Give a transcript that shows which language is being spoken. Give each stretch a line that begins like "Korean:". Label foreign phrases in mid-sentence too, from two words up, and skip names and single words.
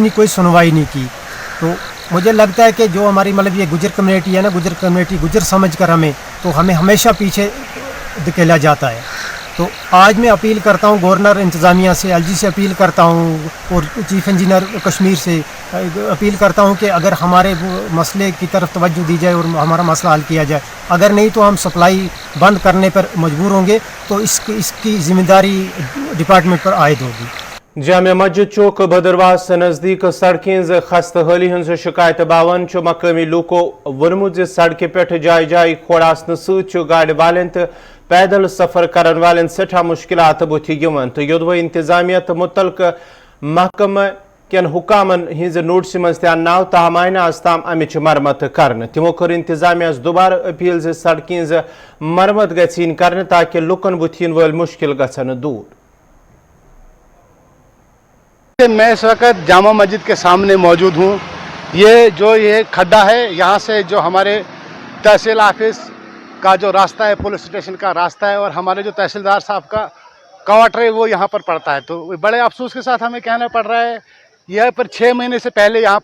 Urdu: نے کوئی سنوائی نہیں کی تو مجھے لگتا ہے کہ جو ہماری مطلب یہ گجر کمیونٹی ہے نا گجر سمجھ کر ہمیں ہمیشہ پیچھے دھکیلا جاتا ہے تو آج میں اپیل کرتا ہوں گورنر انتظامیہ سے LG سے اپیل کرتا ہوں اور
English: chief engineer
Urdu: کشمیر سے اپیل کرتا ہوں کہ اگر ہمارے مسئلے کی طرف توجہ دی جائے اور ہمارا مسئلہ حل کیا جائے اگر نہیں تو ہم سپلائی بند کرنے پر مجبور ہوں گے تو اس کی ذمہ داری ڈپارٹمنٹ پر عائد ہوگی
Kashmiri: جامع مسجد چوک بدرواس نزدیک سڑکیں خستہ حالی ہز شکایت باون مقامی لوکو ونمت سڑکہ پہ جائے جائے کھوڑ آسن ست گاڑی والن تو پیدل سفر کرن والن سٹھا مشکلات بتھ یوان تو یودوے انتظامیہ تو متعلقہ محکمہ کین حکامن ہز نوٹس مز تہ ناو تاہم آئی نہ آز تام امچ مرمت کرن تمو کر انتظامیہ دوبارہ اپیل ز سڑکیں مرمت گھن کرن تاکہ لکن بتھ ین ول مشکل گھن دور
Urdu: میں اس وقت جامع مسجد کے سامنے موجود ہوں یہ کھڈا ہے یہاں سے جو ہمارے تحصیل آفس کا جو راستہ ہے پولیس اسٹیشن کا راستہ ہے اور ہمارے جو تحصیلدار صاحب کا کوارٹر ہے وہ یہاں پر پڑتا ہے تو بڑے افسوس کے ساتھ ہمیں کہنا پڑ رہا ہے یہ پر 6 مہینے سے پہلے یہاں